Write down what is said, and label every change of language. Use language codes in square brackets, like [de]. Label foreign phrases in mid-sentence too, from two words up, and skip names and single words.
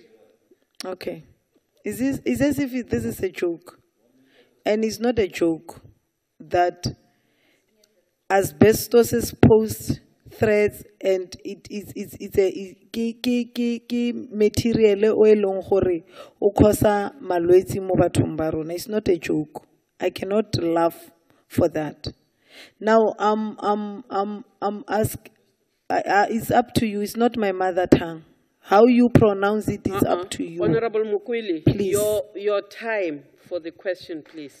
[en] Okay. It's as if this is a joke. And it's not a joke that asbestosis poses threats, and it's a material [tn] o elong gore o causa malwetsi mo bathong ba rona. [en] It's not a joke. I cannot laugh for that. Now I'm asked. It's up to you. It's not my mother tongue. How you pronounce it is up to you. Honorable Mkweli, please. Your time for the question, please.